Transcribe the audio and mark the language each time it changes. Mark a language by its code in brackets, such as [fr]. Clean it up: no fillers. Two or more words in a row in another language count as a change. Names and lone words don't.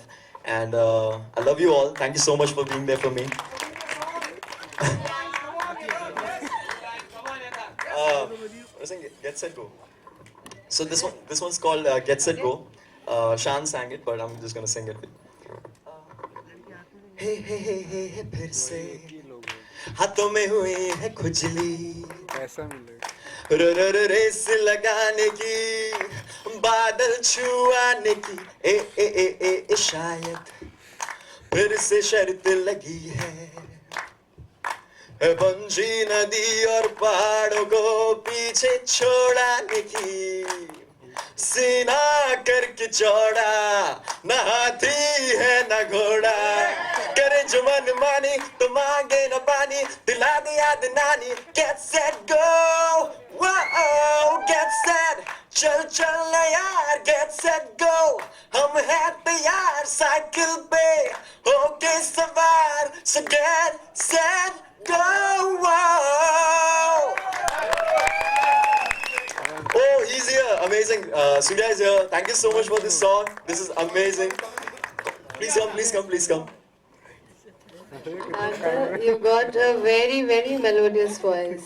[en] And I love you all. Thank you so much for being there for me. sing Get Set Go. So this one's called Get Set Go. Shan sang it, but I'm just gonna sing it. Hey hey hey hey hey [hi] फिर से हाथों में हुई है खुजली ऐसा मिलेगा रेस लगाने की बादल छुआने की ए ए ए ए, ए शायद फिर से शर्त लगी है बंजी नदी और पहाड़ों को पीछे छोड़ाने की सीना करके चौड़ा न हाथी है न घोड़ा करे जो मन मानी तो मांगे न पानी दिला दे याद नानी [en] get set go wow get set [hi] चल चल ना यार [en] get set go [hi] हम हैं तैयार साइकिल पे होके सवार [en] so get set go wow. Oh, he's here. Amazing. Surya is here. Thank you so much for this song. This is amazing. Please come, please come, please come. Arthur, you've got a very, very melodious voice.